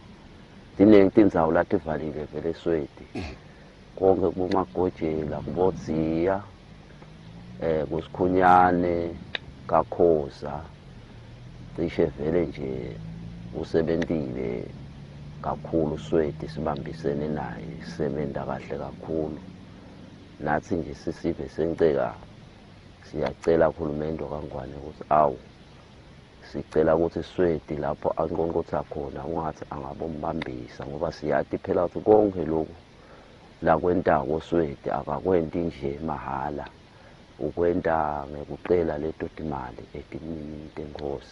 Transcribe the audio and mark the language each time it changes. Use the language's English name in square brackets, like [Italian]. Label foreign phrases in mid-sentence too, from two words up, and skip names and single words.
[Swati] Ziningi tindzawo la tivalile vele eSwade, konke kubomagojela, kubodziya, kusikhunyane, kakhoza, cishe vele nje usebentile kakhulu uSwade, sibambisene naye, sisebenza kahle kakhulu. Nathi nje sisive senceka siyacela uhulumende kaNgwane ukuthi awu sicela ukuthi Swade lapho anqonqotha khona ungathi angabombambisa, ngoba siyathi phela ukuthi konke lokhu la kwentako Swade akakwenti nje mahala, ukwenta ngekucela leto timali etimini tenkosi.